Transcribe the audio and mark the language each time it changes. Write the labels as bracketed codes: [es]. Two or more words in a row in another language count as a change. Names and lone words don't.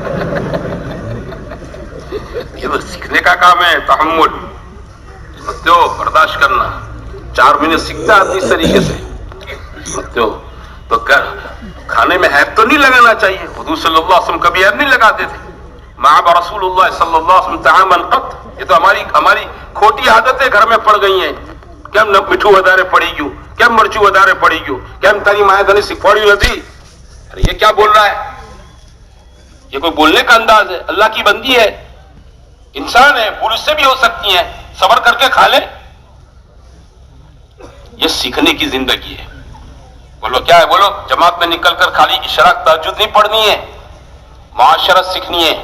[ur] یہ تو سیکھنے کا کام ہے، تحمل، برداشت کرنا. 4 مہینے سیکھتا آدمی اس طریقے سے. تو کھانے میں عیب تو نہیں لگانا چاہیے. حضور [ar] صلی اللہ علیہ وسلم [ur] کبھی عیب نہیں لگاتے تھے. [ar] مع رسول اللہ صلی اللہ علیہ وسلم طعاما قط. [ur] یہ تو ہماری کھوٹی عادتیں گھر میں پڑ گئی ہیں. [gu] કેમ મીઠું વધારે પડી ગયું, કેમ મરચું વધારે પડી ગયું, કેમ તારી માએ તને શીખવાડ્યું નથી? [ur] અરે یہ کیا بول رہا ہے؟ یہ کوئی بولنے کا انداز ہے؟ اللہ کی بندی ہے، انسان ہے، بھول سے بھی ہو سکتی ہیں، صبر کر کے کھا لے. یہ سیکھنے کی زندگی ہے. بولو کیا ہے؟ بولو جماعت میں نکل کر خالی اشراق تہجد نہیں پڑھنی ہے، معاشرت سیکھنی ہے.